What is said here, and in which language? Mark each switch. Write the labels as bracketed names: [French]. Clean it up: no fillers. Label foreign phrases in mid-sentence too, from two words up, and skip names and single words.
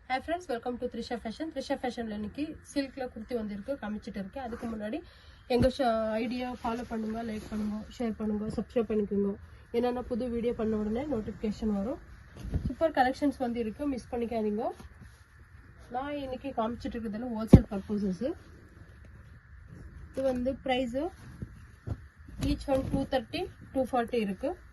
[English] Hi friends, welcome to Trisha Fashion. [Tamil] Trisha Fashion ல இன்னிக்கு silk ல kurti வந்திருக்கு காமிச்சிட்டு இருக்கு. அதுக்கு முன்னாடி எங்க [English] idea follow [Tamil] பண்ணுங்க, like பண்ணுங்க, share பண்ணுங்க, subscribe பண்ணிக்கோங்க. என்னன்னா புது வீடியோ பண்ண உடனே நோட்டிஃபிகேஷன் வரும். [English] super collections [Tamil] வந்து இருக்கு, மிஸ் பண்ணிக்காதீங்க. நான் இன்னைக்கு காமிச்சிட்டு இருக்கிறதுல [English] wholesale purposes. [Tamil] இது வந்து [English] price each one [Tamil] 230 240 இருக்கு.